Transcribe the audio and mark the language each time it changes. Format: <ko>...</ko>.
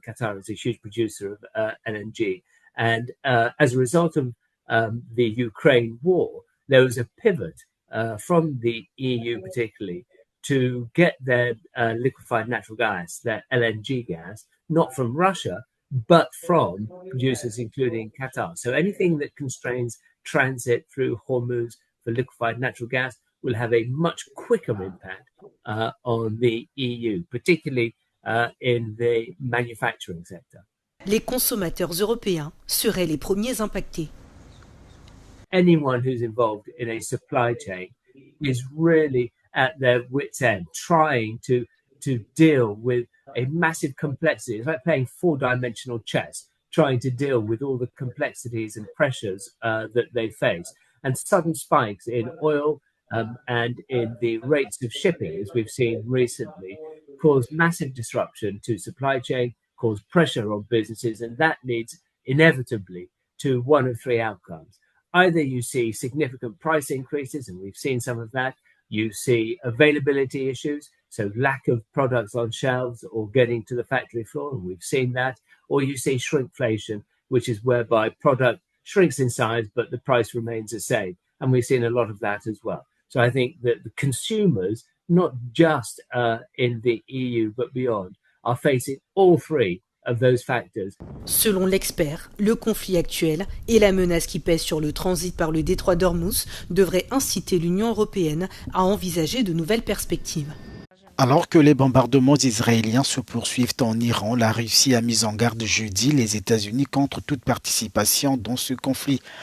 <en>Qatar is a huge producer of LNG. And as a result of the Ukraine war, there was a pivot from the EU particularly to get their liquefied natural gas, their LNG gas, not from Russia, but from producers including Qatar. So anything that constrains transit through Hormuz for liquefied natural gas will have a much quicker impact on the EU, particularly in the manufacturing sector.</en> <fr>Les consommateurs européens seraient les premiers impactés.</fr> <en>Anyone who's involved in a supply chain is really at their wit's end, trying to deal with a massive complexity. It's like playing 4-dimensional chess, trying to deal with all the complexities and pressures that they face. And sudden spikes in oil and in the rates of shipping, as we've seen recently, cause massive disruption to supply chain, cause pressure on businesses, and that leads inevitably to one of 3 outcomes. Either you see significant price increases, and we've seen some of that. You see availability issues, so lack of products on shelves or getting to the factory floor, and we've seen that. Or you see shrinkflation, which is whereby product shrinks in size, but the price remains the same. And we've seen a lot of that as well. So I think that the consumers, not just in the EU, but beyond, are facing all 3 of those factors.</en> <fr>Selon l'expert, le conflit actuel et la menace qui pèse sur le transit par le détroit d'Ormuz devraient inciter l'Union européenne à envisager de nouvelles perspectives. Alors que les bombardements israéliens se poursuivent en Iran, la Russie a mis en garde jeudi les États-Unis contre toute participation dans ce conflit.</fr>